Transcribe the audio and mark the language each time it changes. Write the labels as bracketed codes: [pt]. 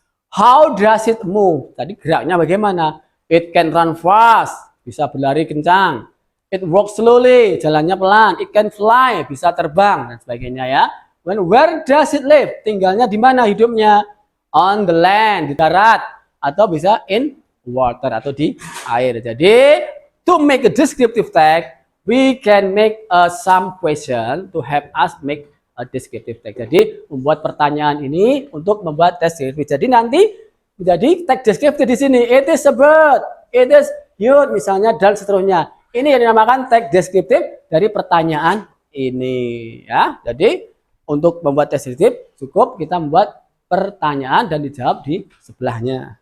[en] How does it move? [id] Tadi geraknya bagaimana? [en] It can run fast, [id] bisa berlari kencang. [en] It walks slowly, [id] jalannya pelan. [en] It can fly, [id] bisa terbang, dan sebagainya ya. [en] Where does it live? [id] Tinggalnya di mana hidupnya? [en] On the land, [id] di darat, atau bisa [en] in water, [id] atau di air. [en] Jadi, to make a descriptive text, we can make some question to help us make a descriptive text. [id] Jadi, membuat pertanyaan ini untuk membuat descriptive. Jadi nanti menjadi text descriptive di sini. [en] It is a bird, it is huge, [id] misalnya, dan seterusnya. Ini yang dinamakan text descriptive dari pertanyaan ini ya. Jadi untuk membuat text descriptive cukup kita membuat pertanyaan dan dijawab di sebelahnya.